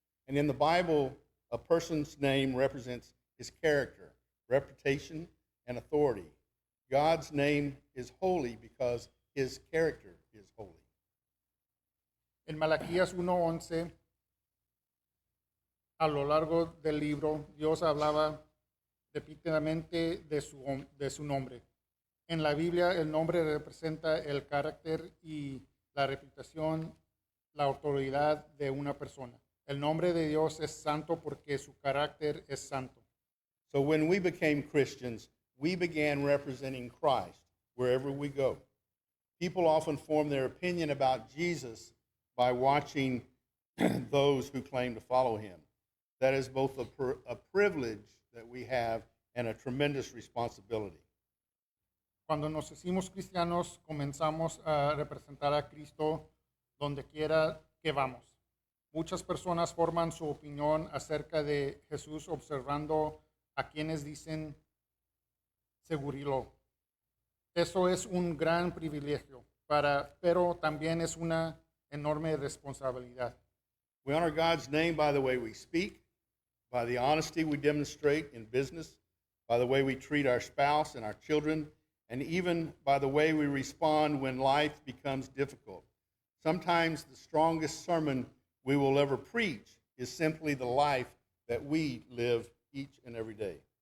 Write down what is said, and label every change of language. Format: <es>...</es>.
<en>And in the Bible, a person's name represents his character, reputation, and authority. God's name is holy because his character is holy.</en> <es>En Malaquías 1:11, a lo largo del libro, Dios hablaba repetidamente de su nombre. En la Biblia, el nombre representa el carácter y la reputación, la autoridad de una persona. El nombre de Dios es santo porque su carácter es santo.</es> <en>So when we became Christians, we began representing Christ wherever we go. People often form their opinion about Jesus by watching those who claim to follow him. That is both a privilege that we have and a tremendous responsibility.</en> <es>Cuando nos hicimos cristianos, comenzamos a representar a Cristo donde quiera que vamos. Muchas personas forman su opinión acerca de Jesús observando a quienes dicen seguirlo. Eso es un gran privilegio, pero también es una enorme responsabilidad.</es> <en>We honor God's name by the way we speak, by the honesty we demonstrate in business, by the way we treat our spouse and our children, and even by the way we respond when life becomes difficult. Sometimes the strongest sermon we will ever preach is simply the life that we live each and every day.</en>